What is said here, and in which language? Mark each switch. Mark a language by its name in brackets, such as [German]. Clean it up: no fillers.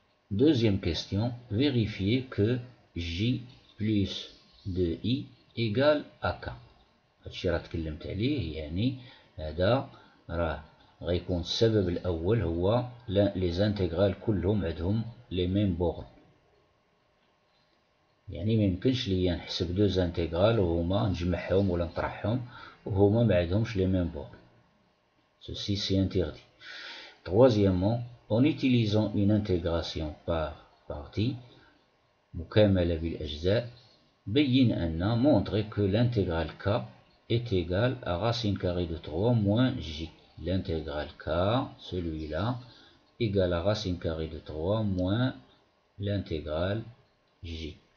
[French] Deuxième question, vérifier que j plus 2i égale à k. [Arabic] هادشي راه تكلمت عليه، يعني هذا راه غيكون السبب الأول هو لي زانتيغرال كلهم عندهم لي ميم بورن، يعني ميمكنش ليا نحسب دو زانتيغرال وهما نجمعهم ولا نطرحهم وهما ما عندهمش لي ميم بورن. [French] Ceci c'est interdit. Troisièmement, en utilisant une intégration par partie [Arabic] مكاملة بالأجزاء، بين أن [French] montrer que l'intégrale k est égale à racine carrée de 3 moins j. L'intégrale k, celui-là, égale à racine carrée de 3 moins l'intégrale j.